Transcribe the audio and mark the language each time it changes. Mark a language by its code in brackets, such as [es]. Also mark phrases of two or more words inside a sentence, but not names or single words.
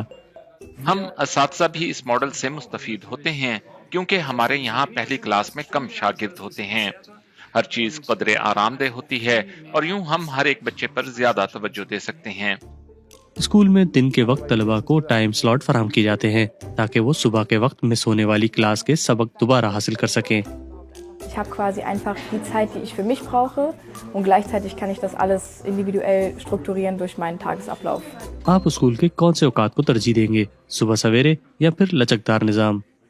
[ur] ہم اساتذہ بھی اس ماڈل سے مستفید ہوتے ہیں کیونکہ ہمارے یہاں پہلی کلاس میں کم شاگرد ہوتے ہیں. ہر چیز قدر آرام دہ ہوتی ہے اور یوں ہم ہر ایک بچے پر زیادہ توجہ دے سکتے ہیں. اسکول میں دن کے وقت طلبہ کو ٹائم سلاٹ فراہم کی جاتے ہیں تاکہ وہ صبح کے وقت مس ہونے والی کلاس کے سبق دوبارہ حاصل کر سکیں. [de] Ich habe quasi einfach die Zeit, die ich für mich brauche und gleichzeitig kann ich das alles individuell strukturieren durch meinen Tagesablauf. [ur] آپ اسکول کے کون سے اوقات کو ترجیح دیں گے؟ صبح سویرے یا پھر لچکدار نظام؟